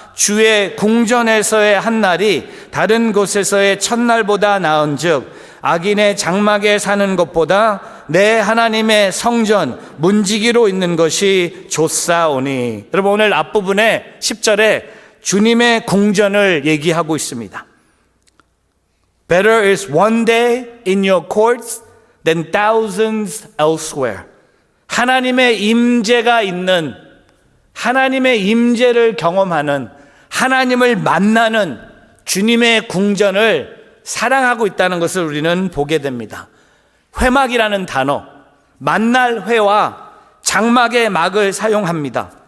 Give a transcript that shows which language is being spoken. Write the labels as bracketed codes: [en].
[ko] 주의 궁전에서의 한 날이 다른 곳에서의 첫날보다 나은즉 악인의 장막에 사는 것보다 내 하나님의 성전 문지기로 있는 것이 좋사오니. 여러분 오늘 앞부분에 10절에 주님의 궁전을 얘기하고 있습니다. [en] Better is one day in your courts than thousands elsewhere. [ko] 하나님의 임재가 있는, 하나님의 임재를 경험하는, 하나님을 만나는 주님의 궁전을 사랑하고 있다는 것을 우리는 보게 됩니다. 회막이라는 단어, 만날 회와 장막의 막을 사용합니다.